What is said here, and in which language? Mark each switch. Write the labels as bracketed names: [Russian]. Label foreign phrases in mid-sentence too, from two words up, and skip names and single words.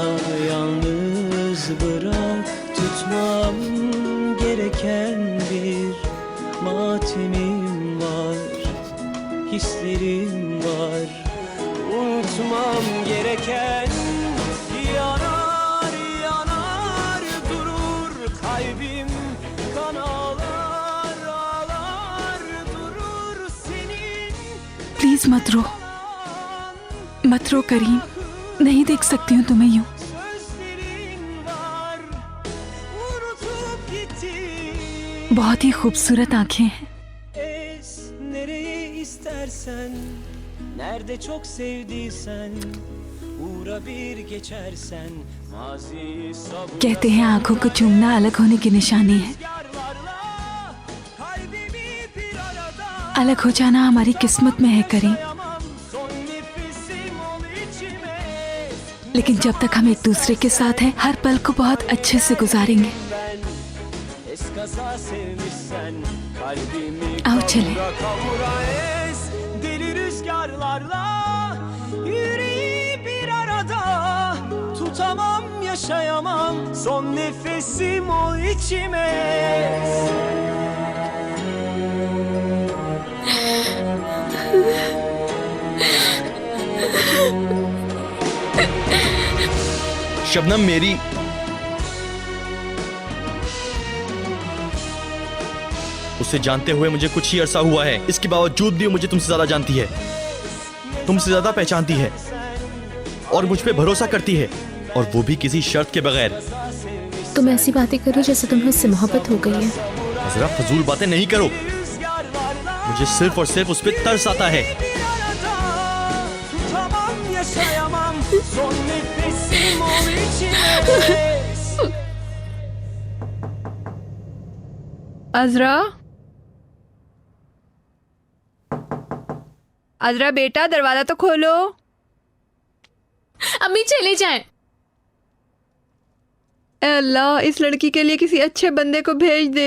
[Turkish] yalnız bırak tutmam gereken bir matemim var hislerim var unutmam gereken yanar yanar durur kalbim kan ağlar ağlar durur senin [Hindi] प्लीज मत रो, मत रो करीम। नहीं देख सकती हूँ तुम्हें यूं। [Turkish] sözlerin var unutup gittim [Hindi] बहुत ही खूबसूरत आंखें हैं। [Turkish] es nereye istersen nerede çok sevdiysen uğra bir geçersen maziyi savur [Hindi] कहते हैं आंखों को चूमना अलग होने की निशानी है। [Turkish] kalbimi bir arada [Hindi] अलग हो जाना हमारी किस्मत में है करीम, [Turkish] son nefesim ol içime [Hindi] लेकिन जब तक हम एक दूसरे के साथ हैं हर पल को बहुत अच्छे से गुजारेंगे। [Turkish] ben eskaza sevmişsen kalbimi [Hindi] आओ चले। [Turkish] kavura kavura es deli rüzgarlarla yüreği bir arada tutamam yaşayamam son nefesim ol içime [Hindi] शबनम मेरी उसे जानते हुए मुझे कुछ ही अरसा हुआ है, इसके बावजूद भी वो मुझे तुमसे ज्यादा जानती है, तुमसे ज्यादा पहचानती है और मुझ पे भरोसा करती है, और वो भी किसी शर्त के बगैर। तुम ऐसी बातें करो जैसे तुम्हें उससे मोहब्बत हो गई है। जरा फजूल बातें नहीं करो, मुझे सिर्फ और सिर्फ उस पर तरस आता है। [Turkish] tutamam yaşayamam son nefesim ol içime [Hindi] अजरा, अजरा बेटा दरवाजा तो खोलो। अम्मी चले जाएं। ए अल्लाह, इस लड़की के लिए किसी अच्छे बंदे को भेज दे।